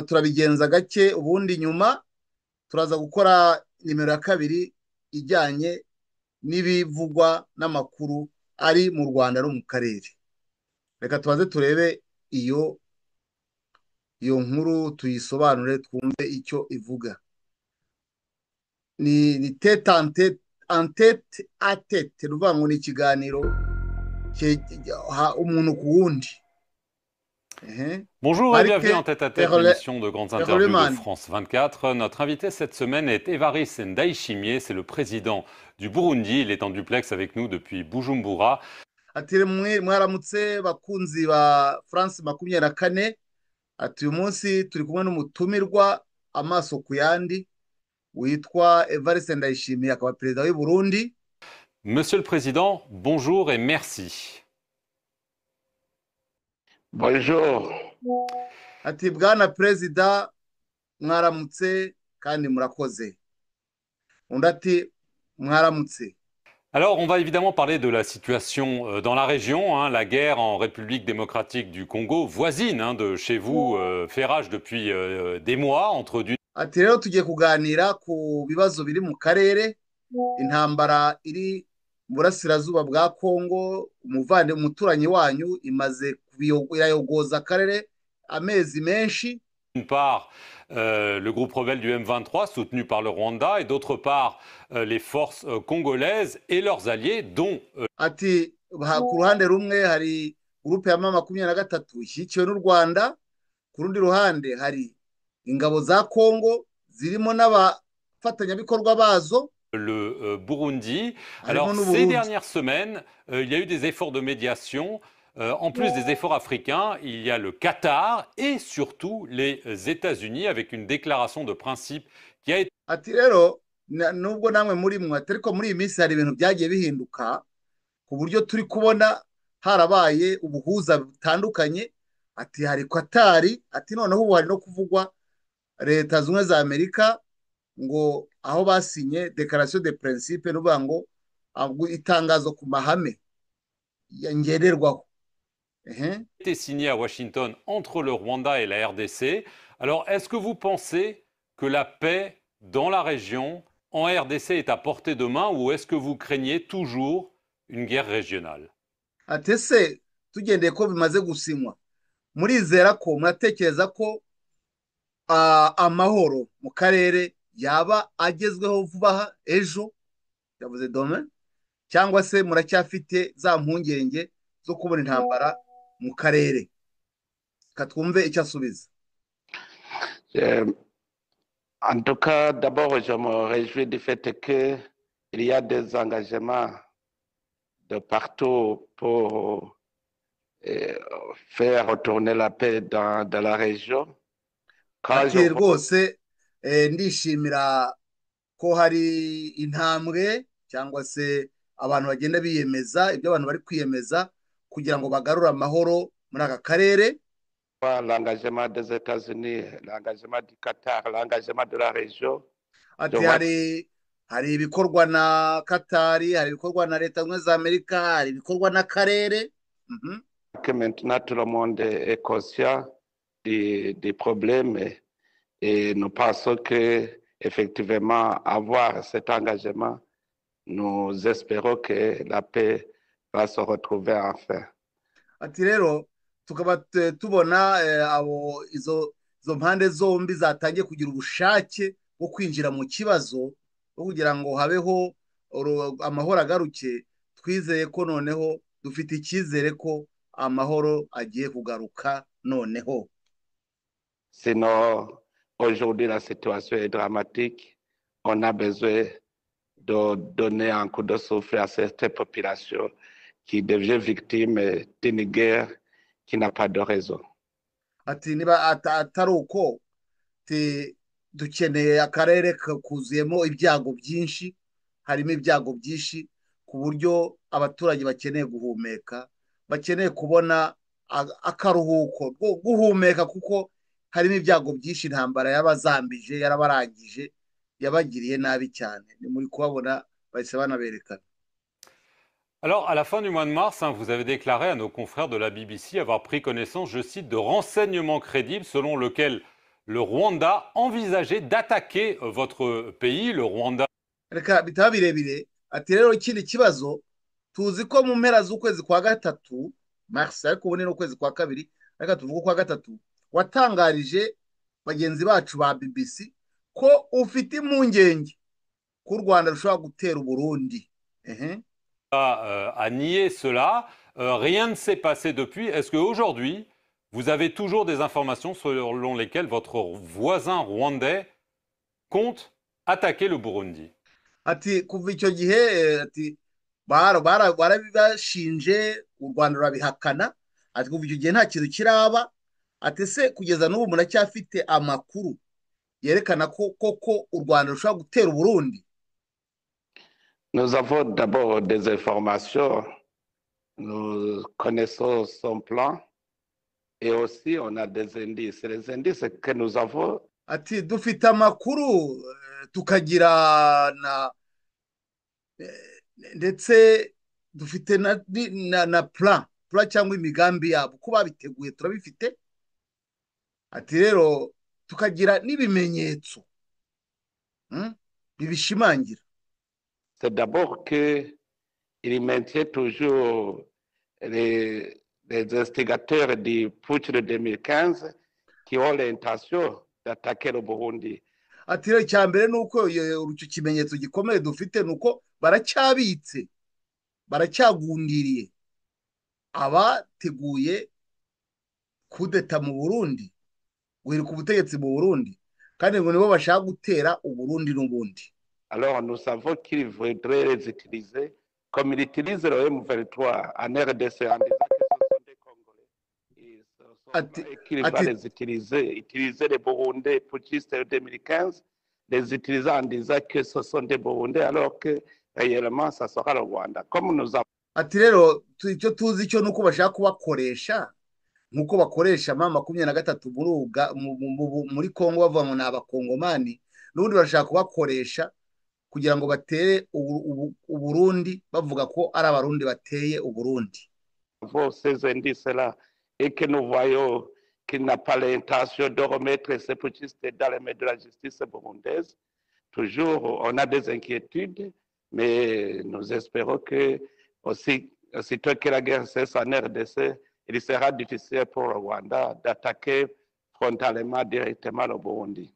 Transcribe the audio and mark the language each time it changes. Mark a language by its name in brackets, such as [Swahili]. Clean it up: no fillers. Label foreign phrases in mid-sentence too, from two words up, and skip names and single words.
[Kinyarwanda] Turabigenza gake, ubundi nyuma turaza gukora nimero ya kabiri ijyanye n'ibivugwa n'amakuru ari mu Rwanda no mu karere. Reka tubaze turebe iyo nkuru, tuyisobanure, twumve icyo ivuga. Ni [French] tete en tete à tete, [Kinyarwanda] ruvuga ngo ni ikiganiro umuntu ku wundi. [French] Bonjour et bienvenue en tête-à-tête, l'émission de grandes interviews de France 24. Notre invité cette semaine est Evariste Ndayishimiye, c'est le président du Burundi. Il est en duplex avec nous depuis Bujumbura. [Kinyarwanda] Ati mwaramutse bakunzi ba France 24. Ati uyu munsi turi kumwe n'umutumirwa amaso ku yandi witwa Evariste Ndayishimiye, akaba perezida w'u Burundi. [French] Monsieur le Président, bonjour et merci. Bonjour. [Kinyarwanda] Ati bwana perezida mwaramutse kandi murakoze. Undi ati mwaramutse. [French] Alors, on va évidemment parler de la situation dans la région. La guerre en République démocratique du Congo, voisine de chez vous, fait rage depuis des mois entre du... [Kinyarwanda] Ati rero tugiye kuganira ku bibazo biri mu karere, intambara iri mu burasirazuba bwa Kongo, umuturanyi wanyu imaze irayogoza akarere amezi menshi. [French] D'une part, le groupe rebelle du M23 soutenu par le Rwanda, et d'autre part les forces congolaises et leurs alliés dont... [Kinyarwanda] Ati ku ruhande rumwe hari groupe ya M23 ishyigikiwe n'u Rwanda, ku rundi ruhande hari ingabo za Kongo zirimo n'abafatanyabikorwa bazo. [French] Le Burundi. Alors ces dernières semaines, il y a eu des efforts de médiation. En plus des efforts africains, il y a le Qatar et surtout les États-Unis avec une déclaration de principe qui a été... [Kinyarwanda] Ati rero nubwo namwe muri mwe, ariko muri iyi minsi hari ibintu byagiye bihinduka ku buryo turi kubona harabaye ubuhuza butandukanye. Ati hari Qatar, ati noneho ubu hari no kuvugwa Leta Zunze za Amerika ngo aho basinye [French] declaration de principe [Kinyarwanda] n'uvuga ngo itangazo ku mahame ngenderwaho. [French] Été signé à Washington entre le Rwanda et la RDC. Alors, est-ce que vous pensez que la paix dans la région, en RDC, est à portée de main ou est-ce que vous craignez toujours une guerre régionale? [Kinyarwanda] Ati ese tugendeye ko bimaze gusinywa, murizera ko muratekereza ko amahoro mu karere yaba agezweho vuba aha ejo, yavuze dome, cyangwa se muracyafite za mpungenge zo kubona intambara mu karere? Katwumve icyo asubiza. [French] En tout cas, d'abord, je me réjouis du fait qu'il y a des engagements de partout pour faire retourner la paix dans la région. [Kinyarwanda] Ati rwose ndishimira ko hari intambwe cyangwa se abantu bagenda biyemeza ibyo abantu bari kwiyemeza kugira ngo bagarure amahoro muri aka karere. [French] L'engagement des États-Unis, l'engagement du Qatar, l'engagement de la région. [Kinyarwanda] Ati hari ibikorwa na Katari, hari ibikorwa na Leta Zunze za Amerika, hari ibikorwa n'akarere. [French] Que maintenant tout le monde est conscient des problèmes et nous pensons que effectivement avoir cet engagement, nous espérons que la paix va se retrouver enfin. [Kinyarwanda] Ati rero tukaba tubona abo izo mpande zombi zatangiye kugira ubushake bwo kwinjira mu kibazo bwo kugira ngo habeho amahoro agaruke. Twizeye ko noneho dufite icyizere ko amahoro agiye kugaruka noneho. [French] Sinon, aujourd'hui, la situation est dramatique. On a besoin de donner un coup de souffle à cette population qui devient victime d'une guerre qui n'a pas de raison. [Kinyarwanda] Ati niba atari uko dukeneye akarere kuzuyemo ibyago byinshi, harimo ibyago byinshi ku buryo abaturage bakeneye guhumeka, bakeneye kubona akaruhuko guhumeka kuko harimo ibyago byinshi. Intambara yabazambije, yarabarangije, yabagiriye nabi cyane. Ni muri kubabona bahise banaberekana. [French] Alors, à la fin du mois de mars, vous avez déclaré à nos confrères de la BBC avoir pris connaissance, je cite, de renseignements crédibles selon lesquels le Rwanda envisageait d'attaquer votre pays, le Rwanda. [Kinyarwanda] Reka bitaba birebire. Ati rero ikindi kibazo tuzi ko mu mpera z'ukwezi kwa gatatu mars, ariko ubu ni n'ukwezi kwa kabiri, reka tuvuge kwa gatatu, watangarije bagenzi bacu ba BBC ko ufite impungenge ko u Rwanda rushobora gutera Burundi. [French] A nié cela. Rien ne s'est passé depuis. Est-ce qu'aujourd'hui, vous avez toujours des informations selon lesquelles votre voisin rwandais compte attaquer le Burundi? [Kinyarwanda] Ati kuva icyo gihe ati barabibashinje, u Rwanda rurabihakana. Ati kuva icyo gihe nta kintu kiraba. Ati se kugeza n'ubu muracyafite amakuru yerekana ko koko u Rwanda rushobora gutera Burundi? [French] Nous avons d'abord des informations, nous connaissons son plan et aussi on a des indices. Les indices que nous avons. [Kinyarwanda] Ati dufite amakuru tukagira ndetse dufite na plan cyangwa imigambi yabo uko babiteguye turabifite. Ati rero tukagira n'ibimenyetso bibishimangira. [French] C'est d'abord qu'il maintient toujours les instigateurs du putsch de 2015 qui ont l'intention d'attaquer le Burundi. [Kinyarwanda] Ati rero icya mbere ni uko icyo kimenyetso gikomeye dufite ni uko baracyabitse, baracyagundiriye abateguye kudeta mu Burundi, guhirika ubutegetsi mu Burundi, kandi ngo nibo bashaka gutera Uburundi n'ubundi. [French] Alors nous savons qu'ils voudraient les utiliser comme ils utilisent le M23 en RDC en disant que ce sont des Congolais. Et qu'ils vont les utiliser les Burundais putschistes de 2015, les utiliser en disant que ce sont des Burundais alors que réellement ça sera le Rwanda. Comme nous avons. [Kinyarwanda] Ati rero icyo tuzi cyo nuko bashaka kubakoresha nkuko bakoresha M23 muri Kongo bavuga ngo ni abakongomani, n'ubundi barashaka kubakoresha kugira ngo batere Uburundi bavuga ko ari abarundi bateye Uburundi. [French] Ces indices-là et que nous voyons qu'il n'a pas l'intention de remettre ces putschistes dans les mains de la justice burundaise. Toujours, on a des inquiétudes, mais nous espérons que aussitôt que la guerre cesse en RDC, il sera difficile pour le Rwanda d'attaquer frontalement directement le Burundi.